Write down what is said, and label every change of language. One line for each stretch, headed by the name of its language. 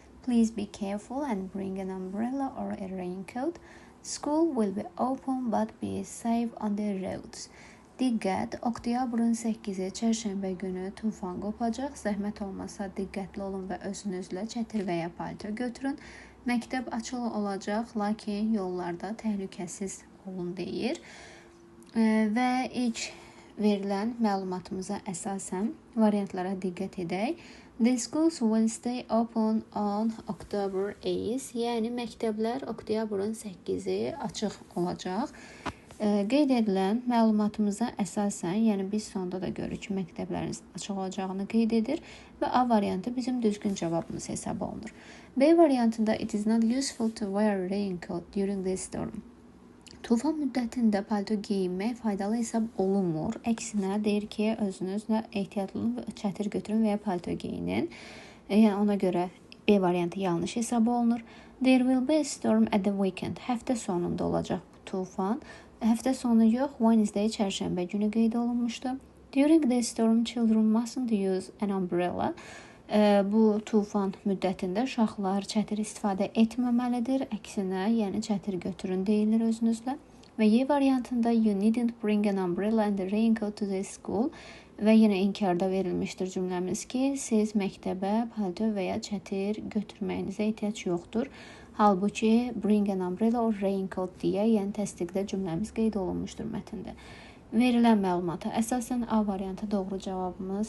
English: Please be careful and bring an umbrella or a raincoat. School will be open but be safe on the roads.
Azerbaijani: Diqqət, oktyabrın 8-i çərşənbə günü tufan qopacaq. Zəhmət olmasa diqqətli olun və özünüzlə çətir və ya palto götürün. Məktəb açılı olacaq, lakin yollarda təhlükəsiz olun deyir. Və ilk verilən məlumatımıza əsasən variantlara diqqət edək.
English: The schools will stay open on October 8th.
Azerbaijani: Yəni məktəblər oktyabrın 8-i açıq olacaq. Qeyd edilən məlumatımıza əsasən, yəni biz sonda da görürük ki, məktəblərin açıq olacağını qeyd edir və A variantı bizim düzgün cavabımız hesab olunur. B variantında
English: it is not useful to wear a raincoat during the storm.
Azerbaijani: Tufan müddətində palto geyinmək faydalı hesab olunmur. Əksinə deyir ki, özünüzlə ehtiyatlı olun və çətir götürün və ya palto geyinin. Yəni ona görə B variantı yanlış hesab olunur.
English: There will be a storm at the weekend.
Azerbaijani: Həftə sonunda olacaq bu tufan. Həftə sonu yox, Wednesday çərşənbə günü qeyd olunmuşdu.
English: During the storm, children mustn't use an umbrella.
Azerbaijani: Bu tufan müddətində uşaqlar çətir istifadə etməməlidir. Əksinə, yəni çətir götürün deyilir özünüzlə. Və Y variantında
English: you needn't bring an umbrella and a raincoat to the school.
Azerbaijani: Və yenə inkarda verilmişdir cümləmiz ki, siz məktəbə palto və ya çətir götürməyinizə ehtiyac yoxdur. Halbuki
English: bring an umbrella or raincoat
Azerbaijani: deyə, yəni təsdiqdə cümləmiz qeyd olunmuşdur mətndə. Verilən məlumata əsasən A variantı doğru cavabımız